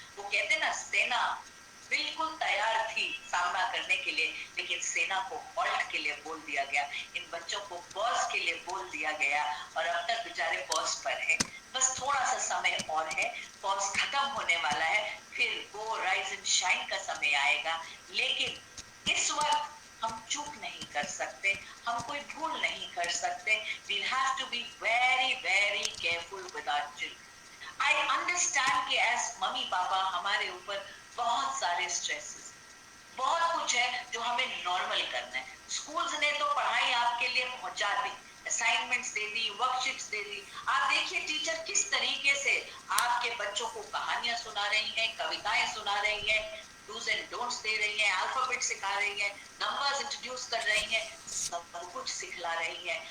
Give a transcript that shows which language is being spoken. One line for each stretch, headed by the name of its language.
Hindi: वो कहते ना, सेना बिल्कुल तैयार थी सामना करने के लिए, लेकिन सेना को हॉल्ट के लिए बोल दिया गया, इन बच्चों को पॉज के लिए बोल दिया गया, और अब तक बेचारे पॉज पर हैं। बस थोड़ा सा समय और है, पॉज खत्म होने वाला है, फिर वो
English: rise and shine
Hindi: का समय आएगा। लेकिन इस वक्त हम चूक नहीं कर सकते, हम कोई भूल नहीं कर सकते।
English: We'll have to be very very careful with our children. I understand
Hindi: कि as मम्मी पापा हमारे ऊपर बहुत सारे स्ट्रेसेस, बहुत कुछ है जो हमें नॉर्मल करना है। स्कूल्स ने तो पढ़ाई आपके लिए पहुंचा दी, असाइनमेंट्स दे दी, वर्कशीट्स दे दी। आप देखिए टीचर किस तरीके से आपके बच्चों को कहानियां सुना रही हैं, कविताएं सुना रही हैं, डूज एंड डोंट्स दे रही हैं, अल्फाबेट सिखा रही हैं, नंबर्स इंट्रोड्यूस कर रही हैं, सब कुछ सिखला रही हैं।